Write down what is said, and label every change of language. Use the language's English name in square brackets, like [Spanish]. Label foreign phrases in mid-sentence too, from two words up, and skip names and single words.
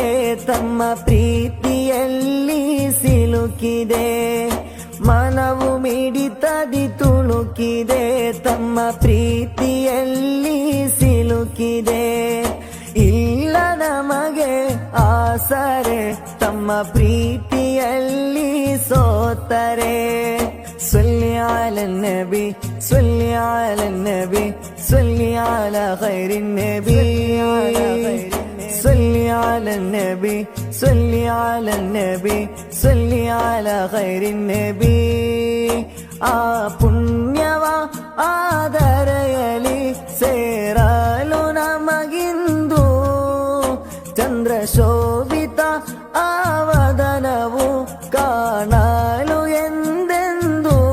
[Kannada] ತಮ್ಮ ಪ್ರೀತಿಯಲ್ಲಿ ಸಿಲುಕಿದೆ ಮನವು ಮಿಡಿತದಿ ತುಳುಕಿದೆ ತಮ್ಮ ಪ್ರೀತಿಯಲ್ಲಿ ಸಿಲುಕಿದೆ ಇಲ್ಲ ನಮಗೆ ಆಸರೆ ತಮ್ಮ ಪ್ರೀತಿಯಲ್ಲಿ ಸೋತರೆ [Arabic] صلي على النبي صلي على النبي صلي على خير النبي صلي على النبي صلي على النبي صلي على خير النبي [Kannada] ಆ ಪುಣ್ಯವ ಆದರೆಯಲಿ ಸೇರಲು ನಮಗಿಂದು ಚಂದ್ರ ಶೋಭಿತ ಆವದನವು ಕಾಣಲು ಎಂದೆಂದು